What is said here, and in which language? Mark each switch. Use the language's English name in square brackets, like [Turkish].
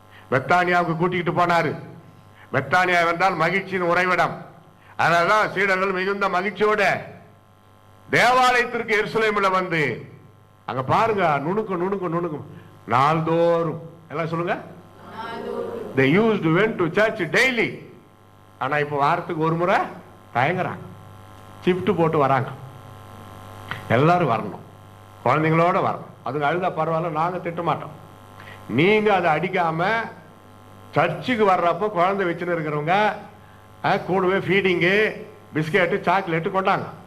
[Tamil] பெத்தானியாவுக்கு கூட்டிக்கிட்டு போனாரு. பெத்தானியா என்றால் மகிழ்ச்சியின் உறைவிடம். அதனாலதான் சீடர்கள் மிகுந்த மகிழ்ச்சியோட தேவாலயத்திற்கு எருசலேமில் வந்து அங்க பாருங்க, நுணுக்கு நாள்தோறும் எல்லாம் சொல்லுங்க. [English] they used to went to church daily. [Tamil] ஆனா இப்ப வாரத்துக்கு ஒரு முறை தயங்குறாங்க. ஷிஃப்ட் போட்டு வராங்க. எல்லாரும் வரணும், குழந்தைங்களோட வரணும். அதுக்கு அழுதா பரவாயில்ல, நாங்க திட்ட மாட்டோம். நீங்க அதை அடிக்காம சர்ச்சுக்கு வர்றப்போ குழந்தை வச்சுன்னு இருக்கிறவங்க கூடவே ஃபீடிங்கு, பிஸ்கெட்டு, சாக்லேட்டு கொண்டாங்க.